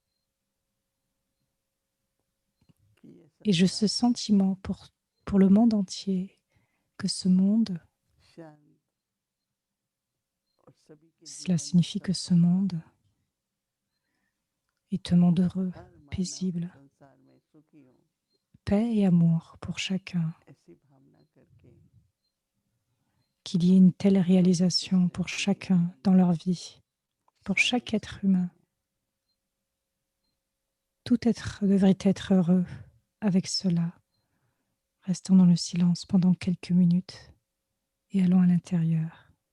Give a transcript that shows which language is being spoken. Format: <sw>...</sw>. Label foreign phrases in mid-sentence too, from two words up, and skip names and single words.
<fr>Et j'ai ce sentiment pour le monde entier, que ce monde, cela signifie que ce monde est un monde heureux, paisible, paix et amour pour chacun,</fr> <hi>ऐसी भावना करके</hi> <fr>qu'il y ait une telle réalisation pour chacun dans leur vie, pour chaque être humain. Tout être devrait être heureux avec cela. Restons dans le silence pendant quelques minutes et allons à l'intérieur.</fr>